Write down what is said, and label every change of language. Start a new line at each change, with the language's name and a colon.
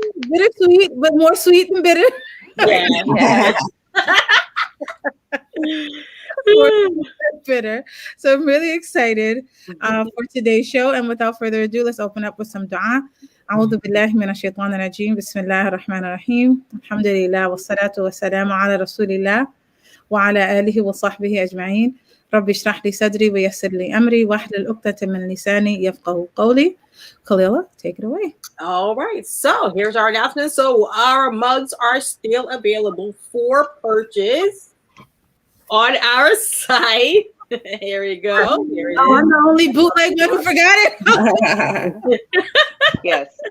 English: Bittersweet, but more sweet than bitter. Yeah. Yeah. More sweet than bitter. So I'm really excited for today's show. And without further ado, let's open up with some dua.
Arabic: أعوذ بالله من الشيطان الرجيم بسم الله الرحمن الرحيم الحمد لله والصلاة والسلام على رسول الله وعلى آله وصحبه أجمعين رب اشرح لي صدري ويسر لي أمري واحلل عقدة من لساني يفقهوا قولي.
English: Khalila, take it away. All right. So here's our announcement. So our mugs are still available for purchase on our site. Here we go. Here it Oh, I'm is. the only bootleg one who forgot it. Yes.